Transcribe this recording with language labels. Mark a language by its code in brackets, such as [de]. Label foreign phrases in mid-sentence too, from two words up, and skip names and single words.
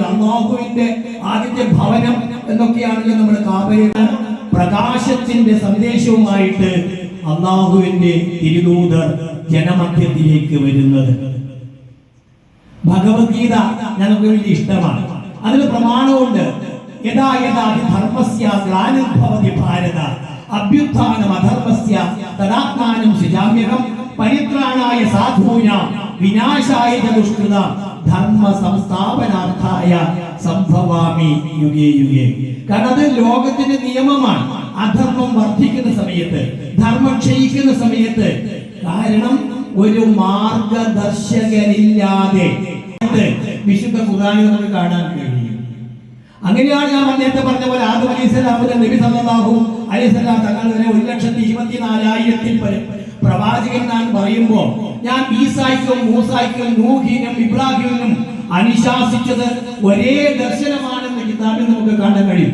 [ml] അല്ലാഹുവിന്റെ ആദ്യത്തെ ഭവനം എന്നൊക്കെയാണല്ലോ നമ്മൾ കാബയെ. പ്രകാശത്തിന്റെ സന്ദേശവുമായിട്ട് അല്ലാഹുവിന്റെ തിരുദൂതർ ജനമധ്യത്തിലേക്ക് വരുന്നത്. ഭഗവത്ഗീത ഞങ്ങൾക്ക് വലിയ ഇഷ്ടമാണ്. അതിന് പ്രമാണമുണ്ട്. [sa] യഥാ യഥാ ധർമ്മസ്യ ഗ്ലാനിർഭവതി ഭാരത അഭ്യുത്ഥാനം അധർമ്മസ്യ തദാത്മാനം സൃജാമ്യഹം പരിത്രാണായ സാധൂന വിനാശായ ദുഷ്കൃത ധർമ്മ സംസ്ഥാപനാർത്ഥായ സംഭവാമി യുഗേ യുഗേ. [ml] കാരണം അത് ലോകത്തിന്റെ നിയമമാണ്. അധർമ്മം വർദ്ധിക്കുന്ന സമയത്ത്, ധർമ്മം ക്ഷയിക്കുന്ന സമയത്ത്, കാരണം ഒരു മാർഗദർശകനില്ലാതെ വിശുദ്ധ ഖുർആനിൽ നമുക്ക് കാണാൻ കഴിയും. അങ്ങനെയാണ് ഞാൻ നേരത്തെ പറഞ്ഞ പോലെ ആദം അലൈഹിസ്സലാമിന്റെ നബി [ar] صلى الله عليه وسلم [ml] തങ്ങൾ വരെ 1,24,000 പ്രവാചകന്മാർ പറയുമ്പോൾ ഞാൻ ഈസായ്ക്കും മൂസായ്ക്കും നൂഹിനും ഇബ്രാഹിമിനും അനുശാസിച്ചത് ഒരേ ദർശനമാണെന്ന് കിതാബിൽ നമുക്ക് കാണാൻ കഴിയും.